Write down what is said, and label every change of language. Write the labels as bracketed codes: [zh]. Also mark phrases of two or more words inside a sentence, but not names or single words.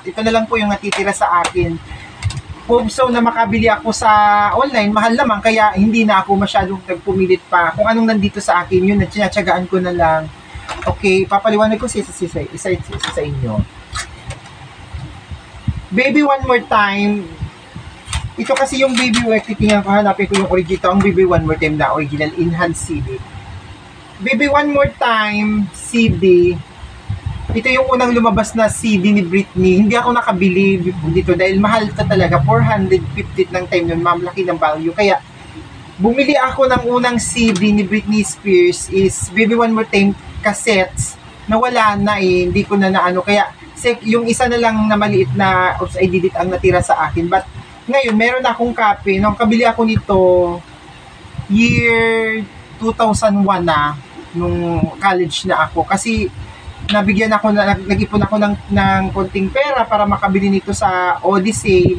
[tl] Ito na lang po yung natitira sa akin. So na makabili ako sa online, mahal naman, kaya hindi na ako masyadong nagpumilit pa. Kung anong nandito sa akin, yun, natiyatsagaan ko na lang. Okay, papaliwanag ko isa sa inyo. Baby One More Time. Ito kasi yung Baby titingnan ko, hanapin ko yung original, ang Baby One More Time na [en] original enhanced CD. [tl] Baby One More Time CD. Ito yung unang lumabas na CD ni Britney. Hindi ako nakabili dito dahil mahal ito talaga. 450 ng time nun, mamlaki ng value. Kaya bumili ako ng unang CD ni Britney Spears is Baby One More Time cassettes na wala na hindi ko na kaya yung isa na lang na maliit na I did it ang natira sa akin, but ngayon meron akong copy nung kabili ako nito year 2001 na nung college na ako kasi nabigyan ako nag-ipon ako ng konting pera para makabili nito sa Odyssey.